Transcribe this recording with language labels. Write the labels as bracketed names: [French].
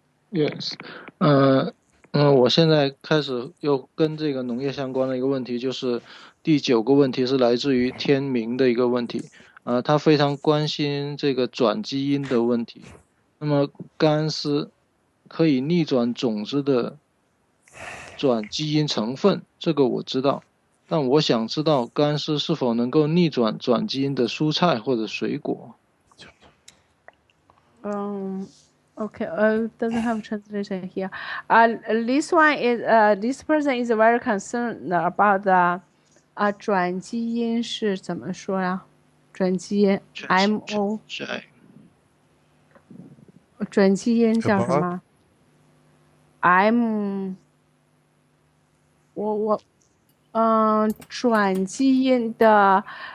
[Chinese] Yes，我现在开始又跟这个农业相关的一个问题，就是第9个问题是来自于天明的一个问题，他非常关心这个转基因的问题。那么干丝可以逆转种子的转基因成分，这个我知道，但我想知道干丝是否能够逆转转基因的蔬菜或者水果。 [English] Okay, doesn't have translation here. This one is this person is very concerned about the [Chinese] 转基因是怎么说呀？转基因 MO 转基因叫什么 ？M 转基因的